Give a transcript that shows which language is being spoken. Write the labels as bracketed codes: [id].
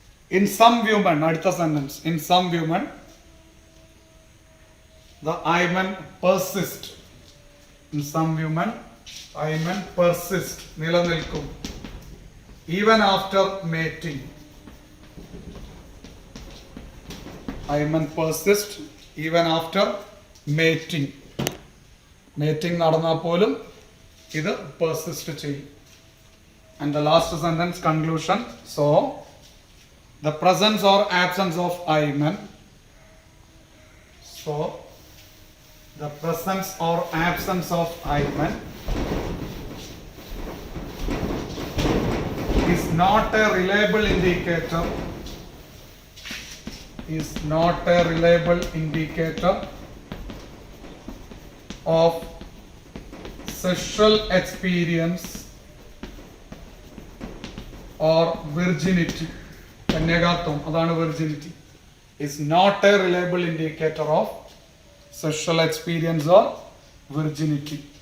[en] In some women, അടുത്ത sentence, in some women the hymen persist. In some women hymen persist, നിലനിൽക്കും. Even after mating, hymen persist even after mating. [ml] Mating നടന്നാൽ പോലും ഇത് persist ചെയ്യും. [en] And the last sentence, conclusion. So the presence or absence of hymen. So the presence or absence of hymen is not a reliable indicator, is not a reliable indicator of sexual experience or virginity. [ml] കന്യകാത്വം, അതാണ് virginity. [en] Is not a reliable indicator of sexual experience or virginity.